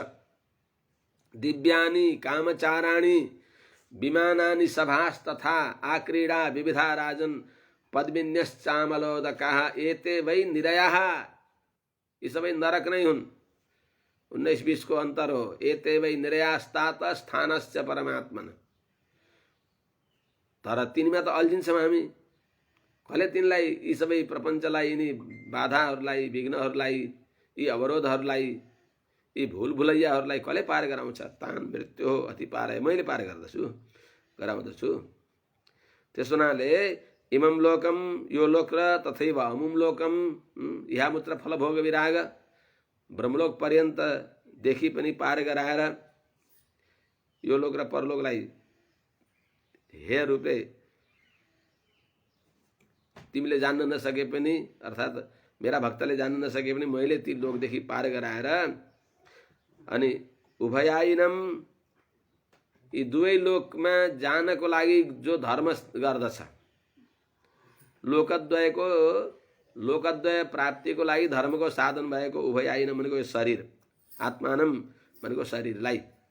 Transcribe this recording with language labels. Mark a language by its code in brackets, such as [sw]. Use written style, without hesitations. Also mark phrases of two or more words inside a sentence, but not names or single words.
[sa] दिव्यानि कामचाराणि विमानानि सभास्तथा आक्रीडा विविधा राजन पद्मिन्यश्चामलोदकाः एते वै निरयाः, [ne] यी सबै नरक नै हुन्। 19-20 को अन्तर हो। [sa] एते वै निरयास्तात स्थानश्च परमात्मन। [ne] तर तिनीमा त अल्झिन्छौँ हामी। कसले तिनलाई, यी सबै प्रपञ्चलाई, यिनी बाधाहरूलाई, विघ्नहरूलाई, यी अवरोधहरूलाई, यी भुल भुलैयाहरूलाई कसले पार गराउँछ? तान मृत्यु हो अति पार। मैले पार गराउँदछु। त्यसो हुनाले [sa] इमं लोकम, [ne] यो लोक र [sa] तथैव अमुम लोकम, इहामुत्र फलभोग विराग, [ne] ब्रह्मलोक पर्यन्त देखि पनि पार गराएर यो लोक र परलोकलाई हे रूपले तिमीले जान्न नसके पनि, अर्थात् मेरा भक्तले जान्न नसके पनि मैले ती लोकदेखि पार गराएर अनि उभयाइनम, यी दुवै लोकमा जानको लागि जो धर्म गर्दछ, लोकद्वय प्राप्तिको लागि धर्मको साधन भएको उभयाइनम भनेको यो शरीर, आत्मानम भनेको शरीरलाई,